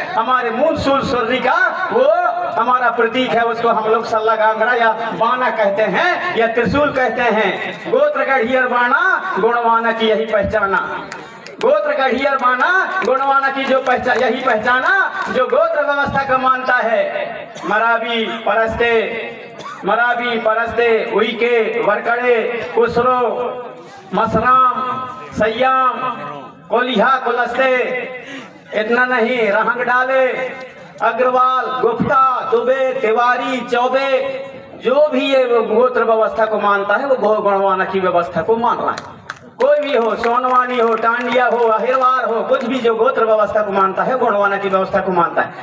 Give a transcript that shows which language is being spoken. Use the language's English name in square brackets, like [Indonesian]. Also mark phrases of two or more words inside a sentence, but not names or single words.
[Hindi] हमारे मूलसूल सर्री का वो हमारा प्रतीक है, उसको हम लोग सल्ला कांगड़ा या बाना कहते हैं या त्रिशूल कहते हैं। गोत्र गढ़ियर बाना गुणवाना की यही पहचाना, गोत्र गढ़ियर बाना गुणवाना की जो पहचान, यही पहचाना जो गोत्र व्यवस्था को मानता है। मराबी परस्ते उइके वरकड़े कुसरो मसराम सयाम कोलिहा कुलस्ते, इतना नहीं रहंग डाले अग्रवाल गुप्ता दुबे तिवारी चौबे, जो भी ये गोत्र व्यवस्था को मानता है वो गुणवाना की व्यवस्था को मान रहा है। कोई भी हो, सोनवानी हो, टांडिया हो, अहिरवार हो, कुछ भी जो गोत्र व्यवस्था को मानता है गुणवाना की व्यवस्था को मानता है।